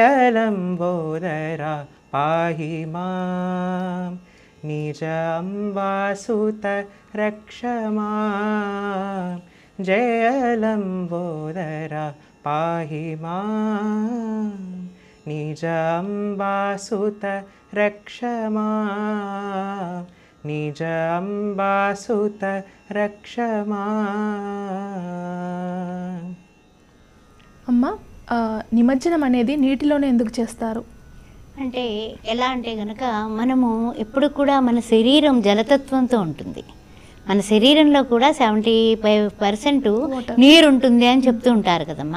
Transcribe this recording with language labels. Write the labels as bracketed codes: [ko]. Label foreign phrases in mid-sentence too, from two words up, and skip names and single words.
[sa] लम्बोदर पाहि मां निज अम्बासुत रक्ष मां जय लम्बोदर पाहि मां निज अम्बासुत रक्ष मां निज अम्बासुत रक्ष मां [te] అమ్మ నిమజ్జనం అనేది నీటిలోనే ఎందుకు చేస్తారు? అంటే ఎలా అంటే కనుక మనము ఎప్పుడు కూడా మన శరీరం జలతత్వంతో ఉంటుంది. మన శరీరంలో కూడా 75% నీరు ఉంటుంది అని చెప్తూ ఉంటారు కదమ్మా.